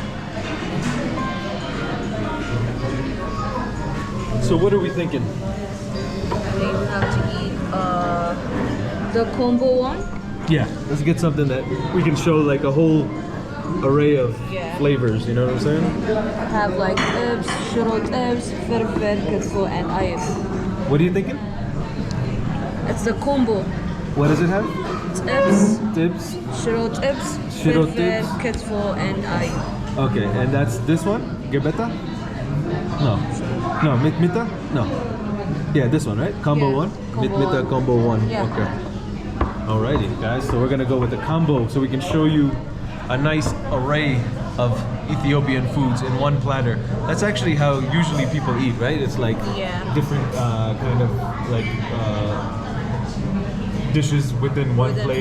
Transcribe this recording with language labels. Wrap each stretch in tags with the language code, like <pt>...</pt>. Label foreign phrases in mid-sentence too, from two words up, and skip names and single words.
<en>So what are we thinking? I think we have to eat the combo one. Yeah, let's get something that we can show like a whole array of flavors, you know what I'm saying? Have like tibs, shiro tibs, firfir, kitfo, and ayib. What are you thinking? It's the combo. What does it have? Tibs, shiro tibs, firfir, kitfo, and ayib. Okay, and that's this one? Gebeta? No. No, Mitmita? No. Yeah, this one, right? Combo one? Mitmita combo one. Yeah. Okay. Alrighty, guys. So we're gonna go with the combo so we can show you a nice array of Ethiopian foods in one platter. That's actually how usually people eat, right? It's like different kind of like dishes within one plate.</en>